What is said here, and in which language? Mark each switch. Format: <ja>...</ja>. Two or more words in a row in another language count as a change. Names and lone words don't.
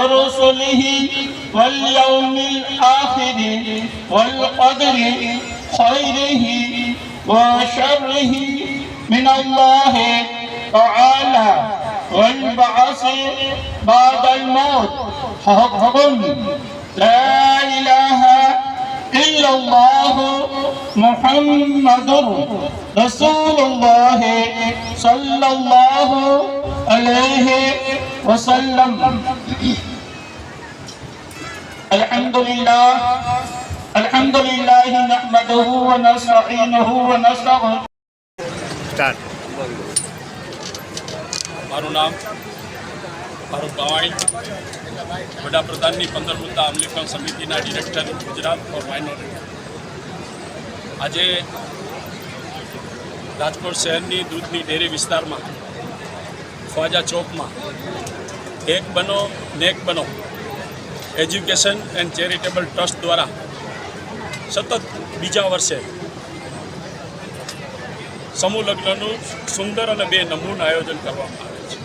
<ar>رسله واليوم الآخر والقدر خيره وشره من الله تعالى والبعث بعد الموت حق لا إله إلا الله محمد رسول الله صلى الله عليه وسلم. الحمد لله نحمده ونستعينه ونستغفره.</ar> <gu>મારું નામ ફારૂક બાવાણી, વડાપ્રધાનની 15 મુદ્દા અમલીકરણ સમિતિના ડિરેક્ટર ગુજરાત ફોર માઇનોરિટી। આજે રાજકોટ શહેરની દૂધની ડેરી વિસ્તારમાં ખ્વાજા ચોકમાં એક બનો નેક બનો એજ્યુકેશન એન્ડ ચેરિટેબલ ટ્રસ્ટ દ્વારા સતત બીજા વર્ષે સમૂહ લગ્નનું સુંદર અને બે નમૂન આયોજન કરવામાં આવે છે।</gu>